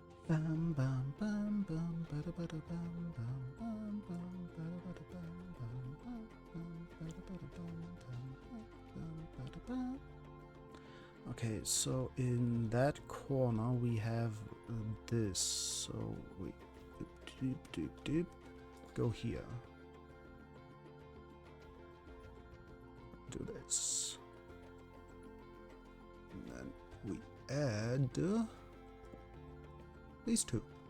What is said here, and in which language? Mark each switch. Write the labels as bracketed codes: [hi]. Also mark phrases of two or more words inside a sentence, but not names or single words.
[en] Bam bam bam bam bada bada bam bam bam bam bada bada bam bam bam bam bada bada bam bam bada bam. Okay, so in that corner we have this. So we doop doop doop go here. Do this. And then we add these two.